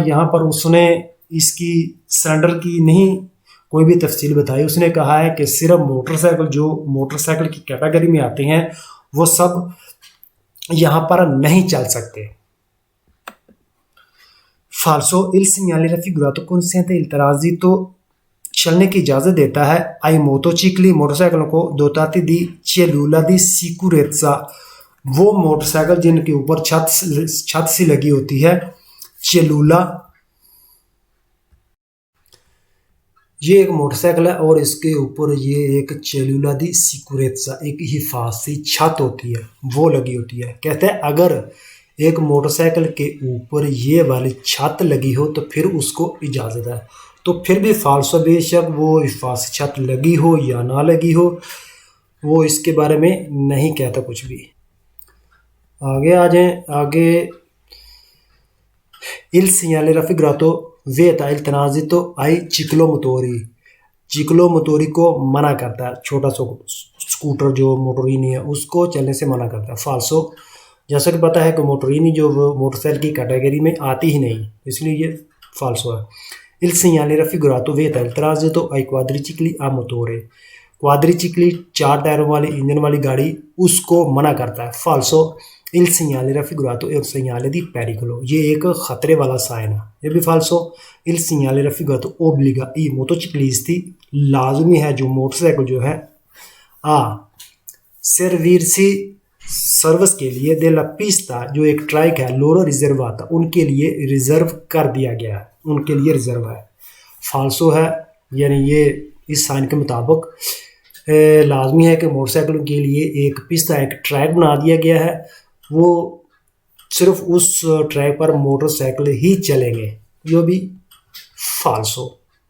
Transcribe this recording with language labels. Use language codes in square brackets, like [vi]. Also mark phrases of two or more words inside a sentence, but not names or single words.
[hi] यहाँ पर उसने इसकी सिलेंडर की नहीं कोई भी तफसील बताई, उसने कहा है कि सिर्फ मोटरसाइकिल, जो मोटरसाइकिल की कैटेगरी में आते हैं वो सब यहाँ पर नहीं चल सकते, फाल्सो। [it] Il segnale raffigurato consente il transito, [hi] चलने की इजाज़त देता है, [it] ai motocicli, [hi] मोटरसाइकिलों को, [it] dotati di cellula di sicurezza, [hi] वो मोटरसाइकिल जिनके ऊपर छत सी लगी होती है, चेलूला, ये एक मोटरसाइकिल है और इसके ऊपर ये एक [it] cellula di sicurezza, [hi] एक हिफाजती छत होती है, वो लगी होती है। कहते हैं अगर एक मोटरसाइकिल के ऊपर ये वाली छत लगी हो तो फिर उसको इजाज़त है, तो फिर भी फाल्सो, बेशक वो हिफाजती छत लगी हो या ना लगी हो, वो इसके बारे में नहीं कहता कुछ भी। आगे आ जाएं, आगे [it] Il segnale raffigurato vieta il transito ai ciclomotori, [hi] चिक्लोमोटोरी को मना करता है, छोटा सा स्कूटर जो मोटोरिनी है उसको चलने से मना करता है, फाल्सो। जैसा कि पता है कि मोटोरिनी जो मोटरसाइकिल की कैटेगरी में आती ही नहीं, इसलिए ये फाल्सो है। [it] Il segnale raffigurato vieta il transito ai quadricicli a motore, [hi] क्वाड्रिचिकली चार टायरों वाली इंजन वाली गाड़ी उसको मना करता है, फाल्सो। [it] Il segnale raffigurato è un segnale di pericolo, [hi] ये एक खतरे वाला साइन है, ये भी फाल्सो। [it] Il segnale raffigurato obbliga i motociclisti, [hi] लाजमी है जो मोटरसाइकिल जो है, आ servirsi सर्विस के लिए, [it] della pista, [hi] जो एक ट्रैक है, [it] loro riservata, [hi] उनके लिए रिजर्व कर दिया गया है, उनके लिए रिजर्व है, फाल्सो है, यानी ये इस साइन के मुताबिक लाजमी है कि मोटरसाइकिलों के लिए एक पिस्ता एक ट्रैक बना दिया गया है, वो सिर्फ उस ट्रैक पर मोटरसाइकिल ही चलेंगे, जो भी फाल्स हो।